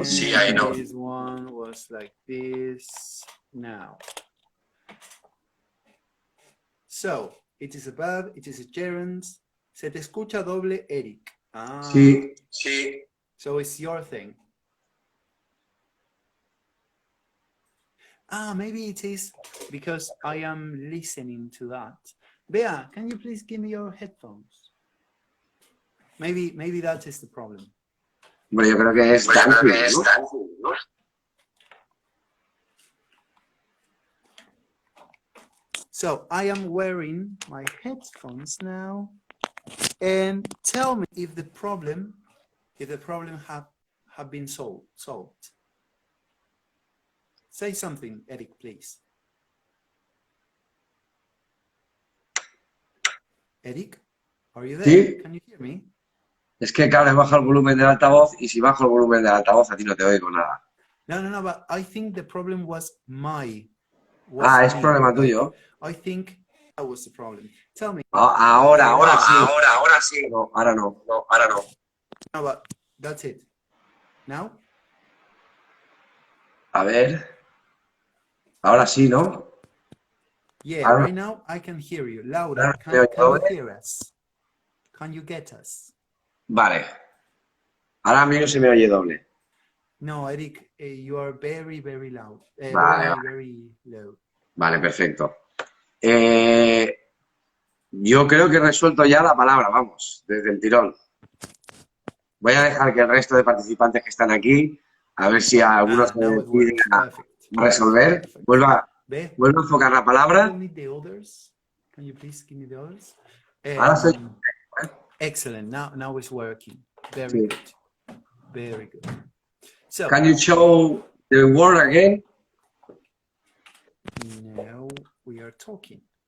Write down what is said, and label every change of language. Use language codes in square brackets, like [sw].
[en] This one was like this now. So, it is a verb, it is a gerund. [es] Se te escucha doble, Eric. Sí. [en] So it's your thing. Maybe it is because I am listening to that. Bea, can you please give me your headphones? Maybe that is the problem. [es] Bueno, yo creo que es dancing, ¿no? [en] So I am wearing my headphones now, and tell me if the problem have been solved. Say something, Eric, please. Eric, are you there? [es] Sí. [en] Can you hear me? [es] Es que, claro, he bajado el volumen del altavoz y si bajo el volumen del altavoz a ti no te oigo nada. [en] No, but I think the problem was [es] es problema tuyo. [en] I think that was the problem. Tell me. [es] Ahora sí. No, ahora no. [en] No, but that's it. Now? [es] A ver. Ahora sí, ¿no? [en] Yeah, right now I can hear you. Laura, can you hear us? Can you get us? [es] Vale. Ahora a mí no se me oye doble. [en] No, Eric, you are very, very loud. [es] Vale. [en] Very low. [es] Vale, perfecto. Yo creo que he resuelto ya la palabra, vamos, desde el tirón. Voy a dejar que el resto de participantes que están aquí, a ver si alguno se decide a resolver. Vuelva a enfocar la palabra. [en] Can you please give me the others? [es] Ahora soy... [en] Excellent. Now it's working. Very good. Very good. So, can you show the word again? Now we are talking.